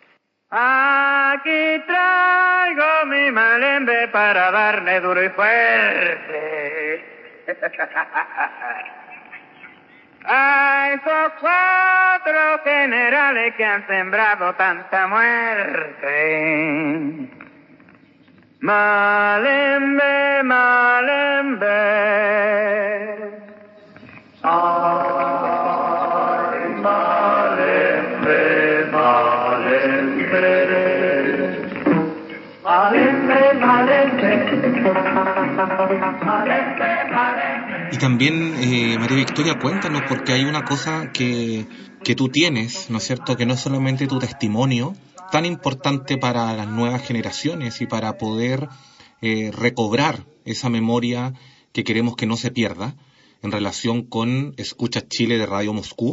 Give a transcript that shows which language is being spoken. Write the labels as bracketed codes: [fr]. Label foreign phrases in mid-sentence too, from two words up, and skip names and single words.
[es] Aquí traigo mi malembe para darle duro y fuerte a esos 4 generales que han sembrado tanta muerte. Malembe, malembe, ay, malembe, malembe, malembe, malembe, malembe. Y también, María Victoria, cuéntanos, porque hay una cosa que tú tienes, ¿no es cierto?, que no es solamente tu testimonio, tan importante para las nuevas generaciones y para poder recobrar esa memoria que queremos que no se pierda en relación con Escucha Chile de Radio Moscú.